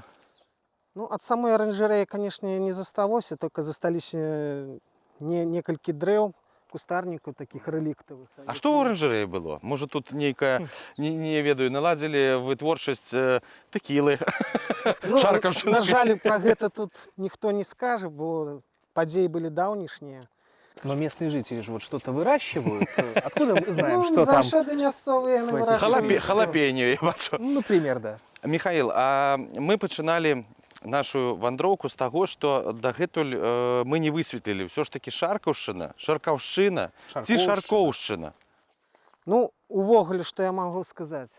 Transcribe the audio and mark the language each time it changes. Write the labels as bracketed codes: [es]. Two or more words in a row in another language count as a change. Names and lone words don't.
[be] Ну, ад самой аранжарэі, канешне, не засталося, только засталіся некалькі дрэў, кустарнікаў такіх рэліктавых. А што ў аранжарэі было? Можа, тут нейкая, не ведаю, наладзілі вытворчасць тэкілы, Ну, шаркаўшчынскай? на жаль, пра гэта тут ніхто не скажа, бо падзеі былі даўнішнія. [ru] Но местные жители же вот что-то выращивают. Откуда мы знаем, что там? [be] Заўсёды мясцовыя [ru] в этих [be] вырошчваюць. Халапеню, я бачу. [ru] Ну, например, да. [be] Михаил, а мы пачыналі нашу вандроўку з таго, што дагэтуль мы не высветлілі. Ўсё ж такі Шаркаўшчына, Шаркаўшчына ці Шаркоўшчына? Ну, увогуле, што я магу сказаць.